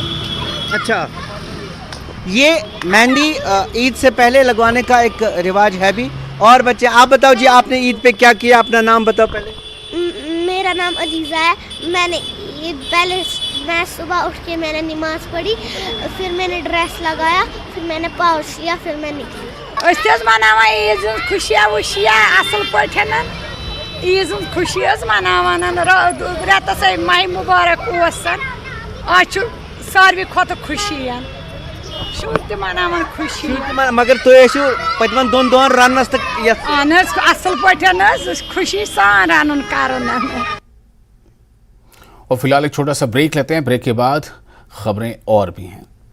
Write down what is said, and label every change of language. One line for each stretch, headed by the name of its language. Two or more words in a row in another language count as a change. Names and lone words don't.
Urdu: اچھا، یہ مہندی عید سے پہلے لگوانے کا ایک رواج ہے بھی۔ اور بچے، آپ بتاؤ جی، آپ نے عید پہ کیا کیا؟ اپنا نام بتاؤ پہلے۔ میرا نام علیزہ ہے۔ میں صبح اٹھ کے میں نے نماز پڑھی، پھر میں نے ڈریس لگایا، پھر میں نے پاؤچ لیا، پھر میں نکلی۔
Kashmiri: أسۍ مناوان عیٖذ ہٕنٛز خوشیا وُشیا اَصٕل پٲٹھۍ عیٖذ ہٕنٛز خوشی مناوان رٮ۪تَس ماہِ مُبارک اوس آز چھُ ساروی کھۄتہٕ خوشی شُرۍ تہِ مناوان خوشی۔ مگر تُہۍ ٲسِو پٔتمٮ۪ن 2 دۄہَن رَننَس تہٕ یَتھ؟ اہن حظ اَصٕل پٲٹھۍ خوشی سان رَنُن کَرُن۔
Urdu: اور فی الحال ایک چھوٹا سا بریک لیتے ہیں، بریک کے بعد خبریں اور بھی ہیں۔